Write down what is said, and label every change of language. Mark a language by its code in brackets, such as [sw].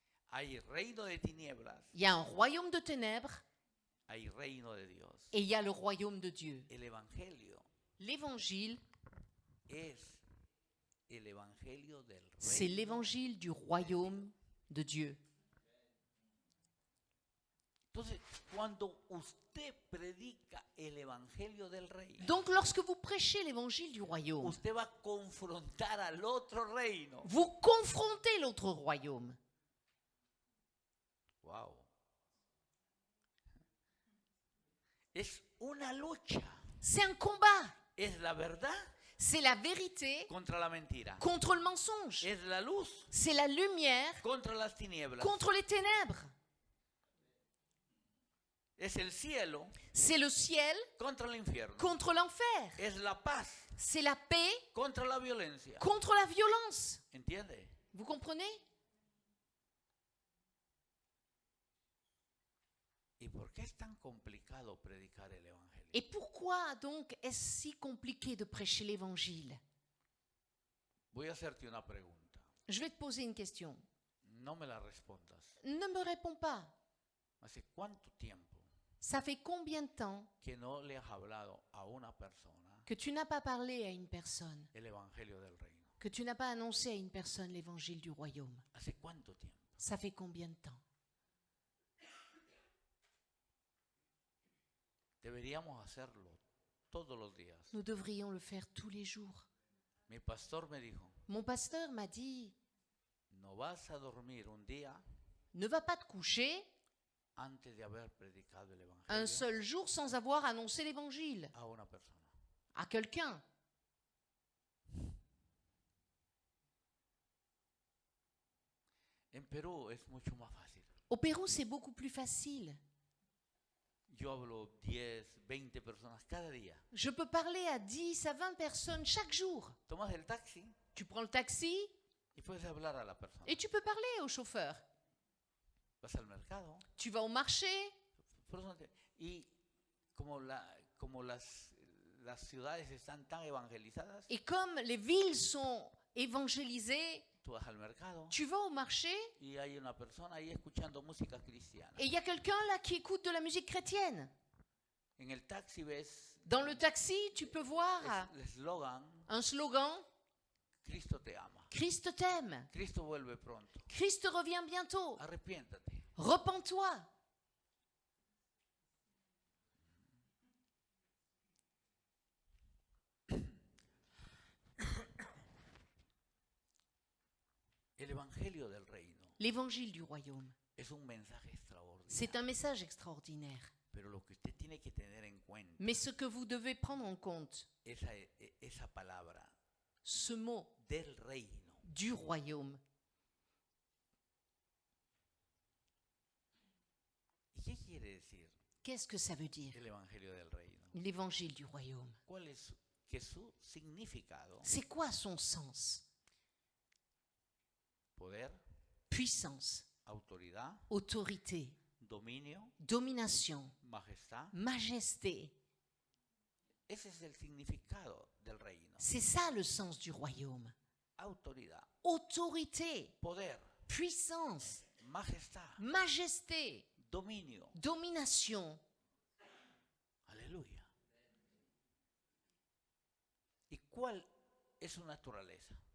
[es] Hay reino de tinieblas, [fr] Il y a un royaume de ténèbres [es] hay reino de Dios. [fr] et il y a le royaume de Dieu. [es] El evangelio [fr] L'évangile, [es] es el evangelio del [fr] c'est [es] reino. [fr] l'évangile du royaume de Dieu. [es] Entonces, cuando usted predica el evangelio del reino, [fr] Donc lorsque vous prêchez l'évangile du royaume, [es] usted va a confrontar al otro reino. [fr] vous confrontez l'autre royaume. Wow. [es] Es una lucha. [fr] C'est un combat. [es] Es la verdad [fr] C'est la vérité [es] contra la mentira. [fr] contre le mensonge. [es] Es la luz [fr] C'est la lumière [es] contra las tinieblas. [fr] contre les ténèbres. [es] Es el cielo [fr] C'est le ciel [es] contra el infierno. [fr] contre l'enfer. [es] Es la paz [fr] C'est la paix [es] contra la violencia. [fr] contre la violence. [es] ¿Entiende? [fr] Vous comprenez? [es] ¿Y por qué es tan complicado predicar el evangelio? [fr] Et pourquoi donc est-ce si compliqué de prêcher l'évangile? [es] Voy a hacerte una pregunta. [fr] Je vais te poser une question. [es] No me la respondas. [fr] Ne me réponds pas. [es] ¿Hace cuánto tiempo [fr] Ça fait combien de temps [es] que no le has hablado a una persona [fr] que tu n'as pas parlé à une personne, [es] el evangelio del reino? [fr] que tu n'as pas annoncé à une personne l'évangile du royaume? [es] ¿Hace cuánto tiempo? [fr] Ça fait combien de temps? [es] Deberíamos hacerlo todos los días. [fr] Nous devrions le faire tous les jours. [es] Mi pastor me dijo: [fr] Mon pasteur m'a dit, [es] no vas a dormir un día [fr] ne va pas te coucher [es] antes de haber predicado el [fr] un [es] evangelio [fr] seul jour sans avoir annoncé l'évangile [es] a una persona. [fr] à quelqu'un. [es] En Perú es mucho más fácil. [fr] Au Pérou, c'est beaucoup plus facile. [es] Yo hablo 10, 20 personas cada día. [fr] Je peux parler à 10 à 20 personnes chaque jour. [es] Tomas el taxi [fr] Tu prends le taxi [es] y puedes hablar a la persona. [fr] et tu peux parler au chauffeur. [es] Vas al mercado. [fr] Tu vas au marché [es] Y como las ciudades están tan evangelizadas, [fr] et comme les villes sont évangélisées, [es] tú vas al mercado [fr] tu vas au marché [es] y hay una persona ahí escuchando música cristiana. [fr] et il y a quelqu'un là qui écoute de la musique chrétienne. [es] En el taxi ves [fr] Dans le taxi, tu peux voir [es] el eslogan: [fr] un slogan, [es] Cristo te ama. [fr] Christ t'aime, [es] Cristo vuelve pronto. [fr] Christ revient bientôt, [es] Arrepiéntate. [fr] repens-toi. [es] El evangelio del reino [fr] L'évangile du royaume, [es] es un mensaje extraordinario. [fr] c'est un message extraordinaire. [es] Pero lo que usted tiene que tener en cuenta, [fr] Mais ce que vous devez prendre en compte, [es] esa palabra [fr] ce mot [es] del reino. [fr] du royaume. [es] ¿Y qué quiere decir [fr] Qu'est-ce que ça veut dire, [es] el evangelio del reino? [fr] l'évangile du royaume? [es] ¿Cuál es su significado? [fr] C'est quoi son sens? [es] Poder, [fr] Puissance, [es] autoridad, [fr] autorité, [es] dominio, [fr] domination, [es] majestad. [fr] majesté. [es] Ese es el significado del reino. [fr] C'est ça le sens du royaume. [es] Autoridad, [fr] Autorité, [es] poder, [fr] puissance, [es] majestad, [fr] majesté, [es] dominio. [fr] domination. [es] Aleluya. ¿Y cuál es su naturaleza?